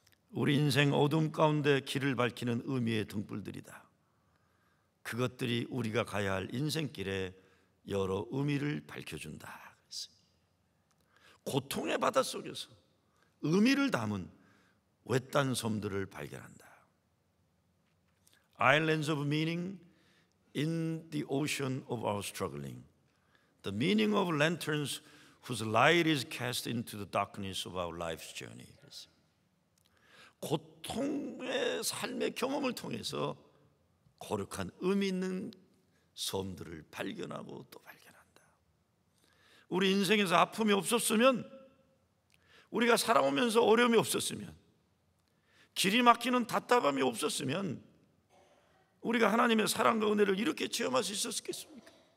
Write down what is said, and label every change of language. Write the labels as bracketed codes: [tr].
[ko] 우리 인생 어둠 가운데 길을 밝히는 의미의 등불들이다. 그것들이 우리가 가야 할 인생길에 여러 의미를 밝혀준다. 고통의 바닷속에서 의미를 담은 외딴 섬들을 발견한다. [en] Islands of meaning in the ocean of our struggling. The meaning of lanterns whose light is cast into the darkness of our life's journey. [ko] 고통의 삶의 경험을 통해서 거룩한 의미 있는 섬들을 발견하고 또 발견한다. 우리 인생에서 아픔이 없었으면, 우리가 살아오면서 어려움이 없었으면, 길이 막히는 답답함이 없었으면 우리가 하나님의 사랑과 은혜를 이렇게 체험할 수 있었겠습니까?